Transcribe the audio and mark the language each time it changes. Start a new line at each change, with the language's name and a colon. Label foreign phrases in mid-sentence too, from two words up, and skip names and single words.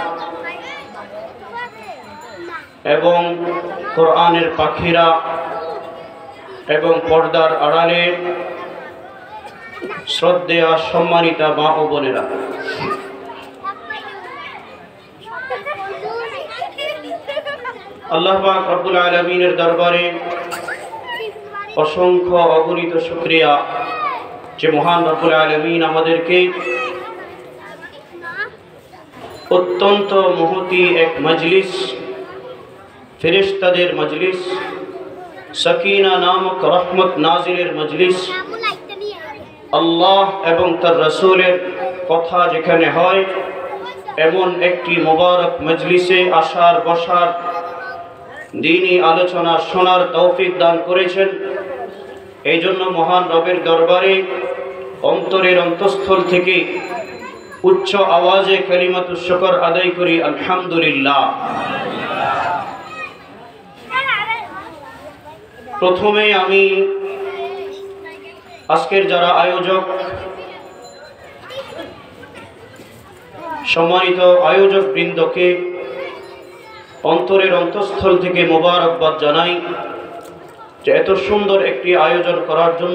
Bangla: এবং কুরআনের পাখিরা এবং পর্দার আড়ালে শ্রদ্ধেয়া সম্মানিতা মা ও বোনেরা আল্লাহ পাক রব্বুল আলামীনের দরবারে অসংখ্য অগণিত শুকরিয়া যে মহান রব্বুল আলামীন আমাদেরকে অত্যন্ত মহতী এক মজলিস ফেরেশতাদের মজলিস সকীনা নামক রহমত নাযিলের মজলিস আল্লাহ এবং তার রসূলের কথা যেখানে হয় এমন একটি মুবারক মজলিসে আসার বসার দ্বীনী আলোচনা শোনার তৌফিক দান করেছেন। এই জন্য মহান রবের দরবারে অন্তরের অন্তঃস্থল থেকে উচ্চ আওয়াজে কালিমাতুশ শুকর আদায় করি আলহামদুলিল্লাহ। প্রথমে আমি আজকের যারা আয়োজক সম্মানিত আয়োজক বৃন্দকে অন্তরের অন্তঃস্থল থেকে মোবারকবাদ জানাই যে এত সুন্দর একটি আয়োজন করার জন্য।